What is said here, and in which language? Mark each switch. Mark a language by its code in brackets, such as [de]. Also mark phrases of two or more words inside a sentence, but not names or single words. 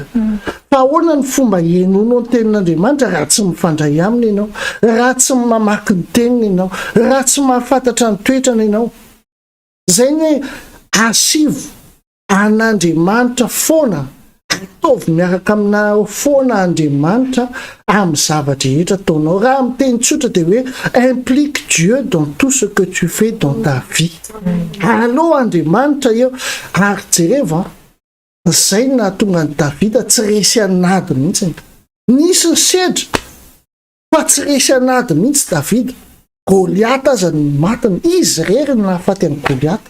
[mg] Fa ahoana ny fomba hiainonao ny tenin'Andriamanitra raha tsy mifandray aminy ianao, raha tsy mamaky ny teniny ianao, raha tsy mahafantatra ny toetrany ianao. Zay ny hoe asivo an'Andriamanitra foana, ataovy miaraka amina foana Andriamanitra amin'ny zavatra rehetra ataonao. Raha amin'ny teny tsotra dia hoe [fr] implique Dieu dans tout ce que tu fais dans ta vie. [mg] Allo Andriamanitra eo ary jereva zay nahatonga ny Davida tsy resy anady mihitsy. Nisy ny sedra fa tsy resy anady mihitsy Davida. Goliata aza ny matiny, izy rery ny nahafaty amin'ny Goliata.